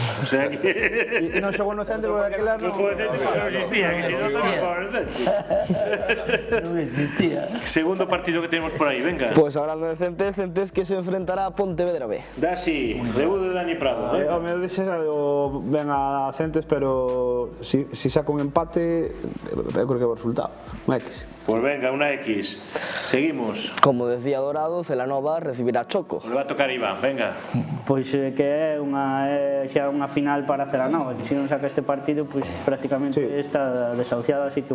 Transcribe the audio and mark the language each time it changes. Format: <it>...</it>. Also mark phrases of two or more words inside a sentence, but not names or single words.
<es>O sea que... Y no jugó en el centro porque aquel año... No jugó en el centro porque no existía, que si no se jugaba en el centro.</es> <gl>Non existía.</gl> <es>Segundo partido que tenemos por ahí, venga. Pues hablando de Centez que se enfrentará a Pontevedra B. Daxi, debut de Dani Prado. Me dices algo, ven a Centes, pero si saca un empate,</es> <gl>eu creo que é o resultado. Un X.</gl> <es>Pues venga, una X. Seguimos. Como decía Dorado, Celanova recibirá Choco. Le va a tocar Iván, venga.</es> <gl>Pois que é xa unha final para Celanova, que se non saca este partido, pois prácticamente está desahuciada, así que...</gl>